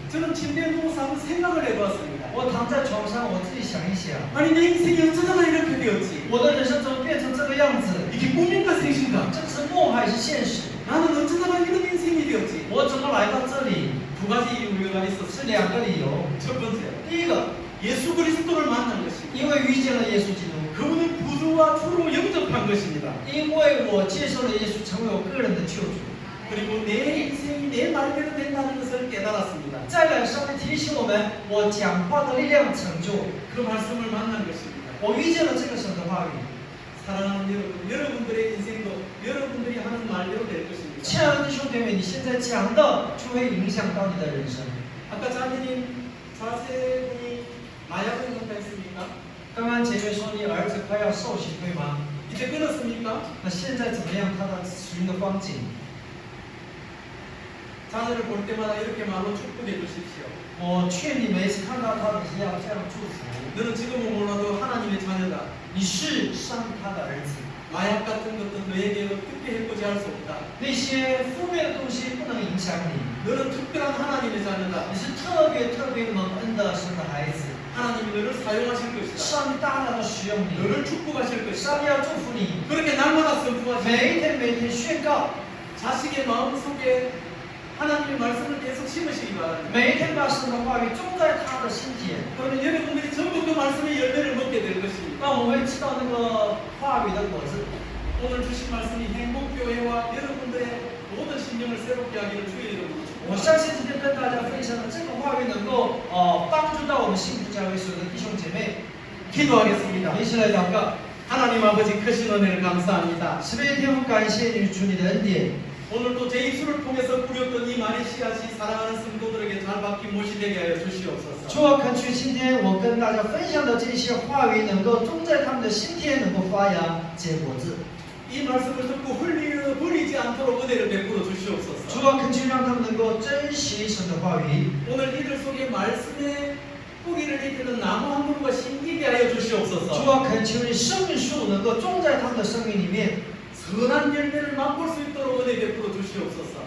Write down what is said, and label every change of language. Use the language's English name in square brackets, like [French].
[Korean] 저는 침대에 누워서 한번 생각을 해봤습니다. [Chinese] 我躺在床上，我自己想一想， [Korean] 아니 내 인생이 어쩌다가 이렇게 되었지? [Chinese] 我的人生怎么变成这个样子？ [Korean] 이게 꿈인가 생신가? [Chinese] 这是梦还是现实？ [Korean] 나는 어쩌다가 이런 인생이 되었지? [Chinese] 我怎么来到这里？ [Korean] 두 가지 이유가 [Chinese] 是 [Korean] 있었어요. [Chinese] 2个理由。 [Korean] 첫 번째, [Chinese] 第一个， [Korean] 예수 그리스도를 만난 것입니다. [Chinese] 因为遇见了耶稣基督， [Korean] 그분을 구주와 주로 영접한 것입니다. [Chinese] 因为我接受了耶稣，成为我个人的救主。 [Korean] 그리고 내 인생이 내 말대로 된다는 것을 깨달았습니다. [Chinese] 再来，上帝提醒我们，我讲话的力量成就。 [Korean] 그 말씀을 만난 것입니다. [Chinese] 我遇见了这个神的话语。 [Korean] 사랑하는 여러분, 여러분들의 인생도 여러분들이 하는 말대로 될 것입니다. [Chinese] 亲爱的弟兄姐妹，你现在讲的就会影响到你的人生。 [Korean] 아까 자매님 자세분이 마약을 못했습니까? [Chinese] 刚刚姐妹说你儿子快要受刑，对吗？ [Korean] 이제 끊었습니까? [Chinese] 那现在怎么样？他的使用的光景？ [Korean] 자녀를 볼 때마다 이렇게 말로 축복해 주십시오. [Chinese] 我劝你每次看到他，你是要这样祝福。 [Korean] 너는 지금은 몰라도 하나님의 자녀다. [Chinese] 你是上帝他的儿子。 [Korean] 마약 같은 것도 너에게 어떻게 해코지 할 수 없다. [Chinese] 那些负面的东西不能影响你。 [Korean] 너는 특별한 하나님의 자녀다. [Chinese] 你是特别蒙恩的神的孩子。 [Korean] 하나님이 너를 사용하실 것이다. [Chinese] 上帝大大的使用你， [Korean] 너를 축복하실 [Chinese] 上帝要祝福你。 [Korean] 그렇게 날마다 선포하시고 [Chinese] 每天宣告， [Korean] 자식의 마음속에 하나님의 말씀을 계속 심으시기 바랍니다. [Chinese] 每一天把神的话语种在他的心田。 [Korean] 그러면 여러분들이 전부 그 말씀의 열매를 먹게 될 것입니다. [Chinese] 那我们会知道那个话语的果子。 [Korean] 오늘 주신 말씀이 행복교회와 여러분들의 모든 심령을 새롭게 하기를 주의 이름으로 [Chinese] 我 [Korean] 축복합니다. [Chinese] 相信今天跟大家分享的这个话语能够帮助到我们幸福教会所有的弟兄姐妹。 [Korean] 기도하겠습니다. [Chinese] 一起来祷告。 [Korean] 하나님 아버지 크신 은혜를 감사합니다. [Chinese] 慈悲的天父，感谢你主你的恩典。 [Korean] 오늘도 제 입술을 통해서 뿌렸던 이 말의 씨앗이 사랑하는 성도들에게 잘 박힌 못이 되게 하여 주시옵소서. [Chinese] 主啊，恳求今天我跟大家分享的这些话语，能够种在他们的心田，能够发芽结果子。 [Korean] 이 말씀을 듣고 흘리려 버리지 않도록 은혜를 베풀어 주시옵소서. [Chinese] 主啊，恳求让他们能够珍惜神的话语。 [Korean] 오늘 이들 속에 말씀의 뿌리를 내리는 나무 한 그루가 심기게 하여 [Chinese] 主 [Korean] 주시옵소서. [Chinese] 啊，恳求你生命树能够种在他们的生命里面， [Korean] 선한 열매를 맛볼 수 있도록 은혜 베풀어 주시옵소서.